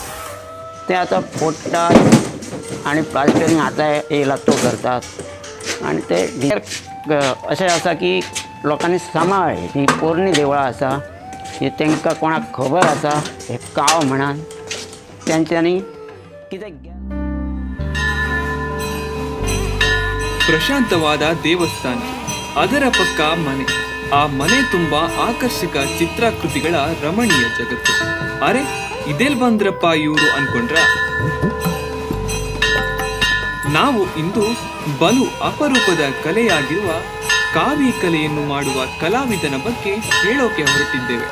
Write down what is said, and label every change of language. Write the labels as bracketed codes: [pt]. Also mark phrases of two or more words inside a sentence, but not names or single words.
[kok] ते आतां फोडटात आणि प्लास्टरिंग आता येयला तो करतात. आणि ते अशें आसा की लोकांनी सांबाळ्ळी ती पोरणी देवळां आसा, ही तांकां कोणाक खबर आसा हे काव म्हणान तेंच्यांनी कितें. [kn] ಪ್ರಶಾಂತವಾದ ದೇವಸ್ಥಾನ, ಅದರ ಪಕ್ಕ ಮನೆ, ಆ ಮನೆ ತುಂಬಾ ಆಕರ್ಷಕ ಚಿತ್ರಾಕೃತಿಗಳ ರಮಣೀಯ ಜಗತ್ತು. ಅರೆ ಇದೆಲ್ ಬಂದ್ರಪ್ಪ ಇವರು ಅನ್ಕೊಂಡ್ರ? ನಾವು ಇಂದು ಬಲು ಅಪರೂಪದ ಕಲೆಯಾಗಿರುವ ಕಾವಿ ಕಲೆಯನ್ನು ಮಾಡುವ ಕಲಾವಿದನ ಬಗ್ಗೆ ಹೇಳೋಕೆ ಹೊರಟಿದ್ದೇವೆ.